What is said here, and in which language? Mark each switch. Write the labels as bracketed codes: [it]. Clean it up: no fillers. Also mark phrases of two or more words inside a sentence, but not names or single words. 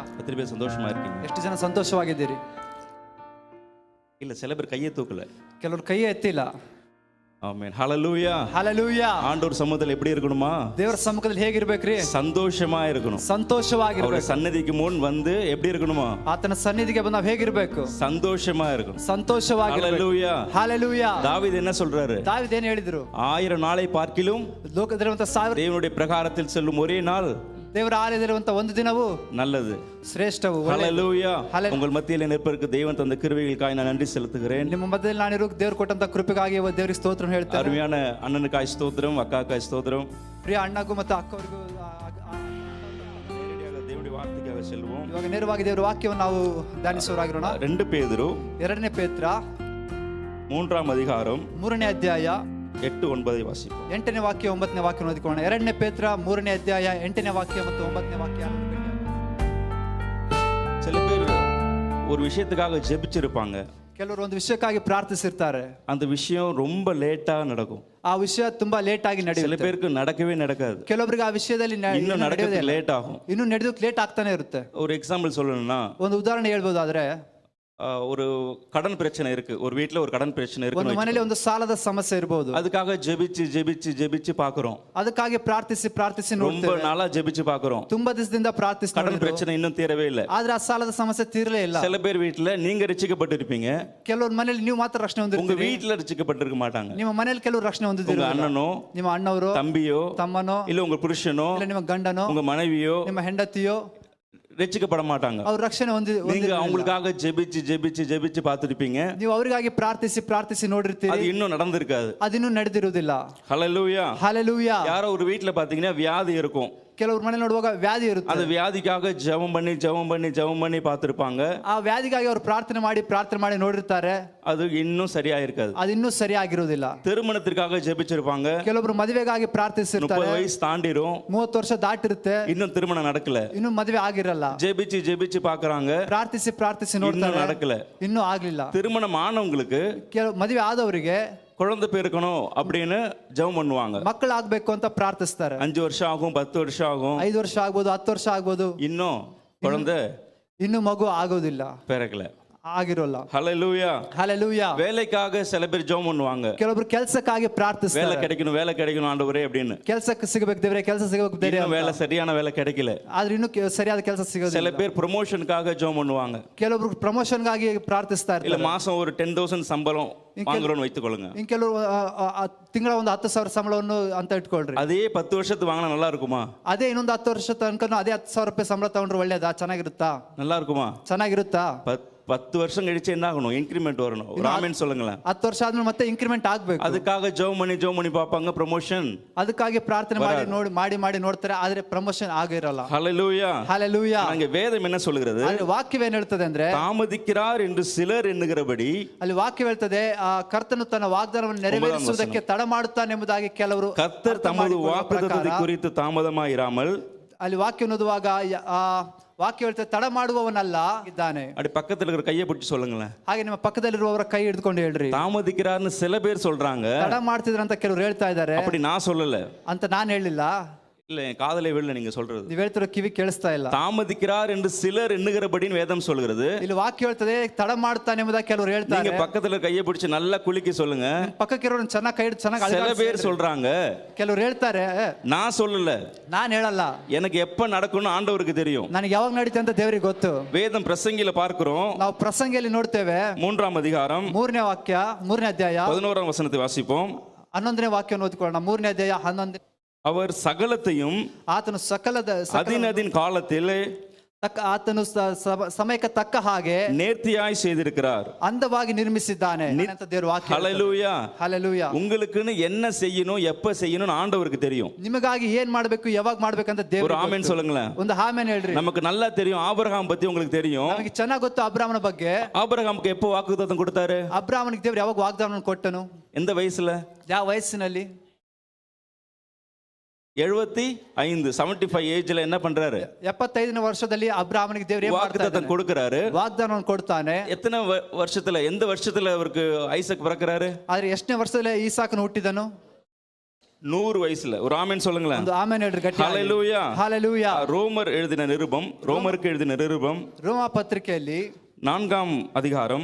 [ta] எத்தனை பேர் சந்தோஷமா இருக்கீங்க? [kn] ಎಷ್ಟು ಜನ ಸಂತೋಷವಾಗಿದ್ದೀರಿ? [ta] இல்ல சில பேர் கையை தூக்கல. [kn] ಕೆಲವರು ಕೈ ಎತ್ತಿಲ್ಲ. [ta] ஆமென். ஹalleluya. [kn] ಹalleluya. [ta] ஆண்டவர் சமூகத்தில் எப்படி இருக்கணுமா? [kn] ದೇವರ ಸಮ್ಮುಖದಲ್ಲಿ ಹೇಗಿರಬೇಕ್ರಿ? [ta] ಸಂತೋಷமா இருக்கணும். [kn] ಸಂತೋಷವಾಗಿರಬೇಕು. [ta] அவர் சன்னதிக்கு முன் வந்து எப்படி இருக்கணுமா? [kn] ಆತನ ಸನ್ನಿಧಿಗೆ ಬಂದು ನಾವು ಹೇಗಿರಬೇಕು? [ta] ಸಂತೋಷமா இருக்கணும். [kn] ಸಂತೋಷವಾಗಿರಬೇಕು. [ta] ஹalleluya. [kn] ಹalleluya. [ta] தாவீது என்ன சொல்றாரு? [kn] ದಾವೀದ ಏನು ಹೇಳಿದ್ರು? [ta] 1000 நாளை பார்க்கிலும் [kn] ಲೋಕದಲ್ಲಿರುವಂತ 1000 [ta] தேவனுடைய பிரகாரத்தில் செல்லும் ஒரே நாள் [kn] ದೇವರ ಆಲಯದಲ್ಲಿರುವಂತ ಒಂದು ದಿನವು [ta] நல்லது, [kn] ಶ್ರೇಷ್ಠವು. [ta] ஹalleluya. உங்கள் மத்தியில் நிற்பதற்கு தேவன் தந்த கிருபைகளுக்காக நான் நன்றி செலுத்துகிறேன். [kn] ನಿಮ್ಮ ಮಧ್ಯದಲ್ಲಿ ನಾನಿರೋ ದೇವರು ಕೊಟ್ಟಂತ ಕೃಪೆಗಾಗಿ ದೇವರಿಗೆ ಸ್ತೋತ್ರ ಹೇಳ್ತೇನೆ. [ta] அருமையான அண்ணனுக்காய் ஸ்தோத்திரம், அக்காக்காய் ஸ்தோத்திரம். [kn] ಪ್ರಿಯ ಅಣ್ಣಗೂ ಮತ್ತು ಅಕ್ಕವರಿಗೂ [ta] தேவனுடைய வார்த்தைக்காக செல்வோம். [kn] ಇವಾಗ ನೇರವಾಗಿ ದೇವರ ವಾಕ್ಯವನ್ನು ನಾವು ಧ್ಯಾನಿಸುವರಾಗಿರೋಣ. [ta] 2 பேதுரு [kn] 2ನೇ ಪೇತ್ರ [ta] 3ஆம் அதிகாரம் [kn] 3ನೇ ಅಧ್ಯಾಯ [ta] 8-9 வாசிப்போம். [kn] 8ನೇ ವಾಕ್ಯ 9ನೇ ವಾಕ್ಯ ಓದಿಕೊಳ್ಳೋಣ. 2ನೇ ಪೇತ್ರ 3ನೇ ಅಧ್ಯಾಯ 8ನೇ ವಾಕ್ಯ ಮತ್ತು 9ನೇ ವಾಕ್ಯ. [ta] சில பேர் ஒரு விஷயத்துக்காக ஜெபிச்சிருப்பாங்க. [kn] ಕೆಲವರು ಒಂದು ವಿಷಯಕ್ಕಾಗಿ ಪ್ರಾರ್ಥಿಸಿರ್ತಾರೆ. [ta] அந்த விஷயம் ரொம்ப லேட்டா நடக்கும். [kn] ಆ ವಿಷಯ ತುಂಬಾ ಲೇಟ್ ಆಗಿ [ta] சில [kn] ನಡೆಯುತ್ತೆ. [ta] பேருக்கு நடக்கவே நடக்காது. [kn] ಕೆಲವರಿಗೆ ಆ ವಿಷಯದಲ್ಲಿ [ta] இன்னும் நடக்கிறது லேட் ஆகும். [kn] ಇನ್ನು ನಡೆಯೋಕೆ ಲೇಟ್ ಆಗ್ತಾನೆ ಇರುತ್ತೆ. [ta] ஒரு எக்ஸாம்பிள் சொல்லணும்னா, [kn] ಒಂದು ಉದಾಹರಣೆ ಹೇಳ್ಬೋದಾದ್ರೆ, [ta] ஒரு கடன் பிரச்சனை இருக்கு. ஒரு வீட்ல ஒரு கடன் பிரச்சனை [kn] ಒಂದು [ta] இருக்கு. [kn] ಮನೆಯಲ್ಲಿ ಒಂದು ಸಾಲದ ಸಮಸ್ಯೆ ಇರಬಹುದು. [ta] அதுக்காக ஜெபிச்சு ஜெபிச்சு ஜெபிச்சு பாக்குறோம். [kn] ಅದಕ್ಕಾಗಿ ಪ್ರಾರ್ಥಿಸಿ [ta] ரொம்ப [kn] ನೋಡ್ತೇವೆ. [ta] நாளா ஜெபிச்சு பாக்குறோம். [kn] ತುಂಬಾ ದಿವಸದಿಂದ ಪ್ರಾರ್ಥಿಸಿ [ta] கடன் பிரச்சனை இன்னும் தீரவே இல்ல. [kn] ಆದ್ರೆ ಆ ಸಾಲದ ಸಮಸ್ಯೆ ತೀರಲೇ ಇಲ್ಲ. [ta] சில பேர் வீட்ல நீங்க ரட்சிக்கப்பட்டிருப்பீங்க, [kn] ಕೆಲವರು ಮನೆಯಲ್ಲಿ ನೀವು ಮಾತ್ರ ರಕ್ಷಣೆ [ta] உங்க [kn] ಹೊಂದಿರ್ತೀರಿ. [ta] வீட்ல ரட்சிக்கப்பட்டிருக்க மாட்டாங்க. [kn] ನಿಮ್ಮ ಮನೆಯಲ್ಲಿ ಕೆಲವರು ರಕ್ಷಣೆ ಹೊಂದಿದ್ದೀರಿ. [ta] உங்க அண்ணனோ, [kn] ನಿಮ್ಮ ಅಣ್ಣವರು, [ta] தம்பியோ, [kn] ತಮ್ಮನೋ, [ta] இல்ல உங்க புருஷனோ, [kn] ಇಲ್ಲ ನಿಮ್ಮ ಗಂಡನೋ, [ta] உங்க மனைவியோ [kn] ನಿಮ್ಮ ಹೆಂಡತಿಯೋ [ta] ரட்சிக்கப்பட மாட்டாங்க. [kn] ಅವ್ರು ರಕ್ಷಣೆ [ta] நீங்க அவங்களுக்காக ஜெபிச்சு ஜெபிச்சு ஜெபிச்சு பார்த்திருப்பீங்க. [kn] ನೀವು ಅವರಿಗಾಗಿ ಪ್ರಾರ್ಥಿಸಿ ನೋಡಿರ್ತೀರಿ. [ta] அது இன்னும் நடந்திருக்காது. [kn] ಅದಿನ್ನೂ ನಡೆದಿರುವುದಿಲ್ಲ. [ta] ஹalleluya. [kn] ಹalleluya. [ta] யாரோ ஒரு வீட்ல பாத்தீங்கன்னா வியாதி இருக்கும். [kn] ಕೆಲವರು ಮನೆ ನೋಡುವಾಗ ವ್ಯಾಧಿ ಇರುತ್ತೆ. [ta] அந்த வியாதிக்காக ஜெபம் பண்ணி பார்த்திருப்பாங்க. [kn] ಆ ವ್ಯಾಧಿಗಾಗಿ ಅವರು ಪ್ರಾರ್ಥನೆ ಮಾಡಿ ನೋಡಿರ್ತಾರೆ. [ta] அது இன்னும் சரியா இருக்காது. [kn] ಅದಿನ್ನೂ ಸರಿಯಾಗಿರುವುದಿಲ್ಲ. [ta] திருமணத்திற்காக ஜெபிச்சிருப்பாங்க. [kn] ಕೆಲವರು ಮದುವೆಗಾಗಿ ಪ್ರಾರ್ಥಿಸಿರ್ತಾರೆ. [ta] 30 வயசு தாண்டிரும், [kn] 30 ವರ್ಷ ದಾಟಿರುತ್ತೆ, [ta] இன்னும் திருமணம் நடக்கல. [kn] ಇನ್ನು ಮದುವೆ ಆಗಿರಲ್ಲ. [ta] ஜெபிச்சு பாக்குறாங்க, [kn] ಪ್ರಾರ್ಥಿಸಿ [ta] இன்னும் [kn] ನೋಡ್ತಾರೆ, [ta] நடக்கல. [kn] ಇನ್ನೂ ಆಗ್ಲಿಲ್ಲ. [ta] திருமணம் ஆனவங்களுக்கு [kn] ಕೆಲವು ಮದುವೆ ಆದವರಿಗೆ [ta] குழந்தை பெருக்கணும் அப்படின்னு ஜெபம் பண்ணுவாங்க. [kn] ಮಕ್ಕಳು ಆಗ್ಬೇಕು ಅಂತ ಪ್ರಾರ್ಥಿಸ್ತಾರೆ. [ta] 5 வருஷம் ஆகும், 10 வருஷம் ஆகும், [kn] 5 ವರ್ಷ ಆಗ್ಬೋದು, 10 ವರ್ಷ ಆಗ್ಬೋದು, [ta] இன்னும் குழந்தை [kn] ಇನ್ನು ಮಗು ಆಗೋದಿಲ್ಲ, [ta] பிறக்கல. [kn] ಆಗಿರೋಲ್ಲ. [ta] ஹalleluya. [kn] ಹalleluya. [ta] வேலைக்காக சில பேர் ஜெபம் பண்ணுவாங்க. [kn] ಕೆಲವರು ಕೆಲಸಕ್ಕಾಗಿ ಪ್ರಾರ್ಥಿಸ್ತಾರೆ. [ta] வேலை கிடைக்கணும் ஆண்டவரೇ அப்படின்னு. [kn] ಕೆಲಸಕ್ಕೆ ಸಿಗಬೇಕು ದೇವರೇ, ಕೆಲಸ ಸಿಗಬೇಕು ದೇವರೇ. [ta] இன்னும் வேலை சரியான வேலை கிடைக்கல. [kn] ಆದ್ರೆ ಇನ್ನು ಸರಿಯಾದ ಕೆಲಸ ಸಿಗೋದಿಲ್ಲ. [ta] சில பேர் ப்ரமோஷனுக்காக ஜெபம் பண்ணுவாங்க. [kn] ಕೆಲವರು ಪ್ರಮೋಷನ್ಗಾಗಿ ಪ್ರಾರ್ಥಿಸ್ತಾ [ta] இல்ல [kn] ಇರ್ತಾರೆ. [ta] மாசம் ஒரு 10,000 சம்பளம் வாங்குறோம்னு வைத்துக்கொள்ளுங்க. [kn] ಇನ್ನು ಕೆಲವರು ತಿಂಗಳ ಒಂದು 10,000 ಸಂಬಳವನ್ನು ಅಂತ ಇಟ್ಕೊಳ್ರಿ. [ta] அதே 10 வருஷத்துக்கு வாங்கினா நல்லா இருக்குமா? [kn] ಅದೇ ಇನ್ನೊಂದು 10 ವರ್ಷ ತನಕ ಅದೇ 10,000 ರೂಪಾಯಿ ಸಂಬಳ ತಗೊಂಡ್ರೆ ಒಳ್ಳೇದಾ? ಚೆನ್ನಾಗಿರುತ್ತಾ? [ta] நல்லா இருக்குமா? [kn] ಚೆನ್ನಾಗಿರುತ್ತಾ? [ta] 10 வருஷம் கழிச்சு என்ன ஆகணும்? இன்கிரிமெண்ட் வரணும். ராமன் சொல்லுங்களேன். [kn] 10 ವರ್ಷ ಆದ್ಮೇಲೆ ಮತ್ತೆ ಇನ್ಕ್ರಿಮೆಂಟ್ ಆಗ್ಬೇಕು. [ta] அதுக்காக ஜெபம் பண்ணி பாப்பாங்க, ப்ரமோஷன். [kn] ಅದಕ್ಕಾಗಿ ಪ್ರಾರ್ಥನೆ ಮಾಡಿ ನೋಡ್ತಾರೆ, ಆದ್ರೆ ಪ್ರಮೋಷನ್ ಆಗಿರಲ್ಲ. [ta] ஹalleluya. [kn] ಹalleluya. [ta] அங்க வேதம் என்ன சொல்கிறது? [kn] ಅಲ್ಲಿ ವಾಕ್ಯವೇನು ಹೇಳ್ತದೆ ಅಂದ್ರೆ, [ta] தாமதிக்கிறார் என்று சிலர் ಎನ್ನುகிறபடி, [kn] ಅಲ್ಲಿ ವಾಕ್ಯ ಹೇಳ್ತದೆ, ಆ ಕರ್ತನು ತನ್ನ ವಾಗ್ದಾನವನ್ನು ನೆರವೇರಿಸುವುದಕ್ಕೆ ತಡ ಮಾಡುತ್ತಾನೆಂಬುದಾಗಿ ಕೆಲವರು. [ta] கர்த்தர் தமது வாக்குத்தத்தத்தை குறித்து தாமதமாயிராமல், [kn] ಅಲ್ಲಿ ವಾಕ್ಯ ಓದುವಾಗ ವಾಕ್ಯ ಹೇಳ್ತದೆ, ತಡ ಮಾಡುವವನಲ್ಲ ಇದ್ದಾನೆ. [ta] அப்படி பக்கத்துல இருக்கிற கையை பிடிச்சு சொல்லுங்களேன். [kn] ಹಾಗೆ ನಿಮ್ಮ ಪಕ್ಕದಲ್ಲಿರುವವರ ಕೈ ಹಿಡ್ಕೊಂಡು ಹೇಳ್ರಿ. [ta] தாமதிக்கிறார்னு சில பேர் சொல்றாங்க, [kn] ತಡ ಮಾಡ್ತಿದ್ರ ಅಂತ ಕೆಲವರು ಹೇಳ್ತಾ ಇದ್ದಾರೆ. [ta] அப்படி நான் சொல்லல [kn] ಅಂತ ನಾನು ಹೇಳಿಲ್ಲ. [ta] இல்ல, காதலே விழல நீங்க சொல்றது. [kn] ನೀವು ಹೇಳ್ತಿರೋ ಕಿವಿ ಕೇಳಿಸ್ತಾ ಇಲ್ಲ. [ta] தாமதிக்கிறார் என்று சிலர் எண்ணுகிறபடின்னு வேதம் சொல்கிறது. [kn] ಇಲ್ಲಿ ವಾಕ್ಯ ಹೇಳ್ತದೆ, ತಡ ಮಾಡ್ತಾನೆ ಎಂಬುದಾಗಿ ಕೆಲವರು ಹೇಳ್ತಾರೆ. [ta] நீங்க பக்கத்துல கையை பிடிச்சு நல்லா குலுக்கி சொல்லுங்க. [kn] ಪಕ್ಕಕ್ಕಿರೋರು ಚೆನ್ನಾಗಿ ಕೈ ಹಿಡಿದು ಚೆನ್ನಾಗಿ [ta] சில பேர் சொல்றாங்க, [kn] ಕೆಲವರು ಹೇಳ್ತಾರೆ, [ta] நான் சொல்லல, [kn] ನಾನು ಹೇಳಲ್ಲ, [ta] எனக்கு எப்ப நடக்கும்னு ஆண்டவருக்கு தெரியும். [kn] ನನಗೆ ಯಾವಾಗ ನಡೀತೆ ಅಂತ ದೇವರಿಗೆ ಗೊತ್ತು. [ta] வேதம் பிரசங்கில பார்க்கிறோம். [kn] ನಾವು ಪ್ರಸಂಗಿಯಲ್ಲಿ ನೋಡ್ತೇವೆ, [ta] 3ஆம் அதிகாரம் [kn] 3ನೇ ವಾಕ್ಯ 3ನೇ ಅಧ್ಯಾಯ [ta] 11ஆம் ವಚನத்தை வாசிப்போம். [kn] 11ನೇ ವಾಕ್ಯವನ್ನು ಓದಿಕೊಳ್ಳೋಣ. 3ನೇ ಅಧ್ಯಾಯ 11. [ta] அவர் சகலத்தையும் [kn] ಆತನು [ta] அதின் காலத்தில் [kn] ಆತನು ಸಮಯಕ್ಕೆ ತಕ್ಕ ಹಾಗೆ [ta] நேர்த்தியாய் செய்திருக்கிறார், [kn] ಅಂದವಾಗಿ ನಿರ್ಮಿಸಿದ್ದಾನೆ ಅಂತ ದೇವರ ವಾಕ್ಯ. [ta] ஹalleluya. [kn] ಹalleluya. [ta] உங்களுக்குன்னு என்ன செய்யணும், எப்ப செய்யணும்னு ஆண்டவருக்கு தெரியும். [kn] ನಿಮಗಾಗಿ ಏನ್ ಮಾಡ್ಬೇಕು, ಯಾವಾಗ ಮಾಡ್ಬೇಕಂತ [ta] ஒரு [kn] ದೇವರು. [ta] ஆமென் சொல்லுங்களேன். [kn] ಒಂದು ಆಮೆನ್ ಹೇಳ್ರಿ. [ta] நமக்கு நல்லா தெரியும், ஆபிரகாம் பத்தி உங்களுக்கு தெரியும். [kn] ನಮಗೆ ಚೆನ್ನಾಗಿ ಗೊತ್ತು ಅಬ್ರಾಮನ ಬಗ್ಗೆ. [ta] ஆபிரகாமுக்கு எப்போ வாக்குத்தத்தம் கொடுத்தாரு? [kn] ಅಬ್ರಾಮನಿಗೆ ದೇವರು ಯಾವಾಗ ವಾಗ್ದಾನ ಕೊಟ್ಟನು? [ta] எந்த ವಯಸ್சுல? [kn] ಯಾವ ವಯಸ್ಸಿನಲ್ಲಿ? [ta] 75 ಏಜ್ல என்ன பண்றாரு? [kn] 75ನೇ ವರ್ಷದಲ್ಲಿ ಅಬ್ರಾಮನಿಗೆ ದೇವರು [ta] வாக்குத்தத்தம் கொடுக்கிறாரு, [kn] ವಾಗ್ದಾನವನ್ನು ಕೊಡ್ತಾನೆ. [ta] எத்தனை வருஷத்துல, எந்த வருஷத்துல அவருக்கு ஐசக் பிறக்கிறாரு? [kn] ಆದ್ರೆ ಎಷ್ಟನೇ ವರ್ಷದಲ್ಲಿ ಈಸಾಕನು ಹುಟ್ಟಿದನು? [ta] 100 வயசுல ஒரு ஆமென் சொல்லுங்களேன். [kn] ಒಂದು ಆಮೆನ್ ಹೇಳ್ರಿ ಗಟ್ಟಿ. [ta] ஹalleluya. [kn] ಹಾಲೆಲೂಯಾ. [ta] ரோமர் எழுதின நிருபம், ரோமருக்கு எழுதின நிருபம் [kn] ರೋಮ ಪತ್ರಿಕೆಯಲ್ಲಿ [ta] 4ஆம் அதிகாரம்